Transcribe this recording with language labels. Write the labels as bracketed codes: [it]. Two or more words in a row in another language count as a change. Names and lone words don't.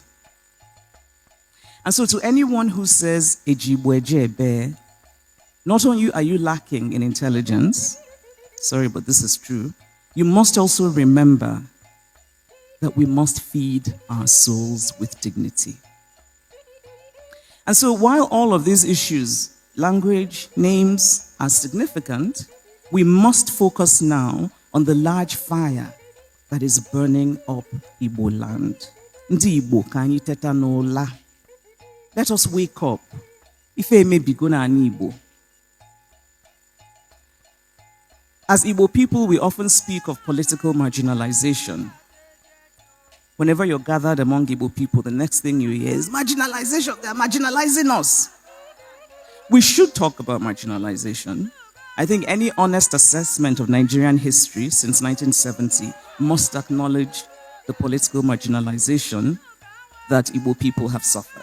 [en] And so to anyone who says, Ejibwejebe, not only are you lacking in intelligence, sorry, but this is true, you must also remember that we must feed our souls with dignity. And so while all of these issues, language, names, are significant, we must focus now on the large fire that is burning up Igboland. [ig] Ndi Igbo ka anyị teta n'ụla. [en] Let us wake up. [ig] Ife emebigo na anyị Igbo. [en] As Igbo people, we often speak of political marginalization. Whenever you're gathered among Igbo people, the next thing you hear is marginalization. They're marginalizing us. We should talk about marginalization. I think any honest assessment of Nigerian history since 1970 must acknowledge the political marginalization that Igbo people have suffered.